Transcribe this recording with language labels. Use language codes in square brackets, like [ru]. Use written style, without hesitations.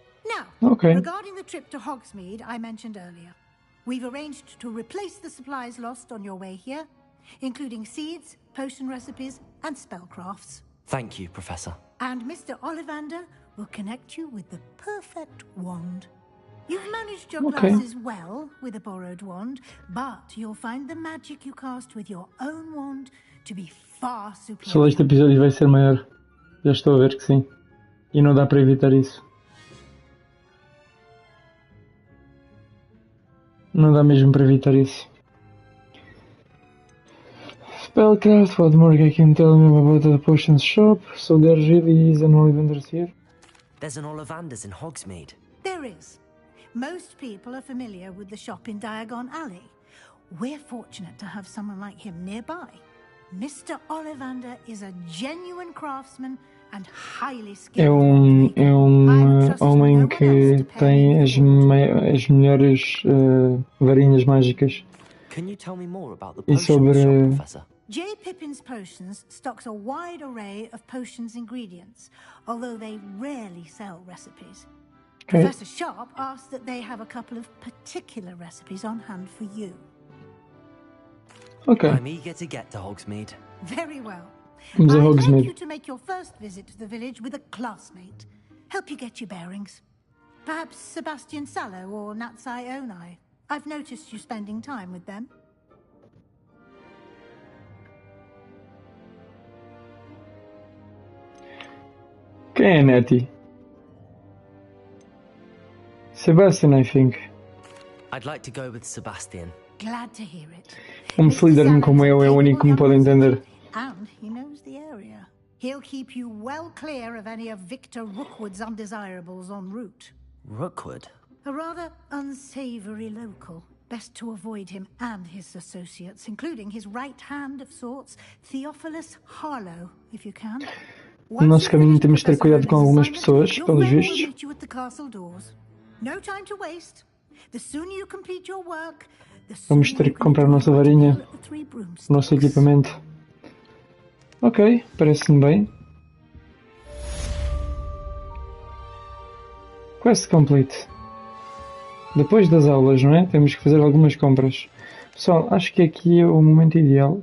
[en] Now, regarding the trip to Hogsmeade I mentioned earlier, we've arranged to replace the supplies lost on your way here, including seeds, potion recipes, and spellcrafts. Thank you, Professor. And Mr. Ollivander will connect you with the perfect wand. You've managed your Okay. classes well with a borrowed wand, but you'll find the magic you cast with your own wand to be far [pt] Só [en] superior. [pt] este episódio vai ser maior. Já estou a ver que sim. E não dá para evitar isso. Não dá mesmo para evitar isso. [en] Spellcraft, what more I can tell you about the potions shop? So there really is an Ollivander's here? There's an Ollivander's in Hogsmeade. There is. Most people are familiar with the shop in Diagon Alley. We're fortunate to have someone like him nearby. Mr. Ollivander is a genuine craftsman and highly skilled. [pt] É um homem que tem as melhores varinhas mágicas. [en] Can you tell me more about the [pt] E [en] potion shop, [pt] sobre [en] Professor? J. Pippin's Potions stocks a wide array of potions ingredients, although they rarely sell recipes. Okay. Professor Sharp asked that they have a couple of particular recipes on hand for you. Ok, I'm eager to get to Hogsmeade. Very well. [pt] vamos a [en] I'd like Hogsmeade. you to make your first visit to the village with a classmate. Help you get your bearings. Perhaps Sebastian Sallow or Natsai Onai. I've noticed you spending time with them. [pt] Quem é Nettie? [en] Sebastian, I think. I'd like to go with Sebastian. Glad to hear it. [pt] Um Slytherin como eu é o único que me pode entender. [en] And he knows the area. He'll keep you well clear of any of Victor Rookwood's undesirables en route. Rookwood? A rather unsavory local. Best to avoid him and his associates, including his right hand of sorts, Theophilus Harlow, if you can. [pt] No nosso caminho temos de ter cuidado com algumas pessoas, pelos vistos. [en] Meet you at the castle doors. No time to waste. The sooner you complete your work, the [pt] Vamos ter que comprar a nossa varinha, o nosso equipamento. Ok, parece-me bem. [en] Quest complete. [pt] Depois das aulas, não é? Temos que fazer algumas compras. Pessoal, acho que aqui é o momento ideal.